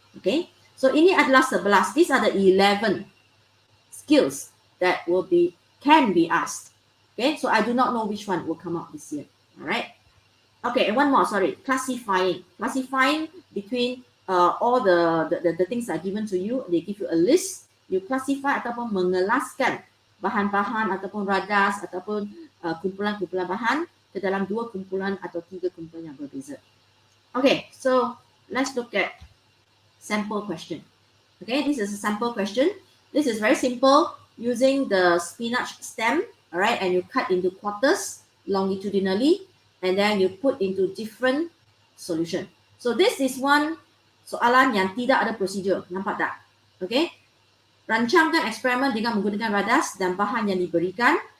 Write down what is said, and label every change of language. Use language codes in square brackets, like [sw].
[en] Okay, so [ms] ini adalah 11. [en] These are the 11 skills that can be asked. Okay, so I do not know which one will come out this year. All right. Okay, and one more. Sorry, classifying between all the things that are given to you. They give you a list. You classify [ms] ataupun mengelaskan bahan-bahan ataupun radas ataupun kumpulan-kumpulan bahan ke dalam 2 kumpulan atau 3 kumpulan yang berbeza. [en] Okay, so let's look at sample question. Okay, this is a sample question. This is very simple, using the spinach stem, all right, and you cut into quarters longitudinally, and then you put into different solution. So this is one [ms] soalan yang tidak ada prosedur, nampak tak? Okay, rancangkan eksperimen dengan menggunakan radas dan bahan yang diberikan.